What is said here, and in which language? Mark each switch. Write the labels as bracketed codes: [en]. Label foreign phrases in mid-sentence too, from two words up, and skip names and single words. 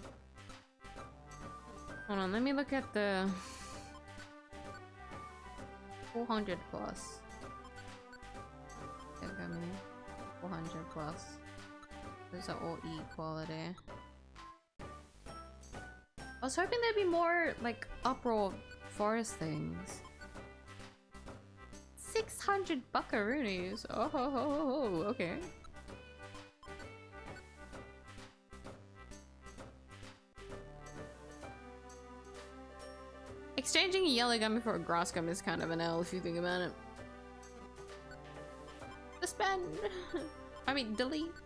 [en] Hold on, let me look at the 400 plus. Okay, 400 plus. Those are all E quality. I was hoping there'd be more like uproar forest things. 600 buckaroonies. Oh, ho, ho, ho, ho. Okay. Exchanging a yellow gummy for a grass gummy is kind of an L if you think about it. Suspend. I mean, delete.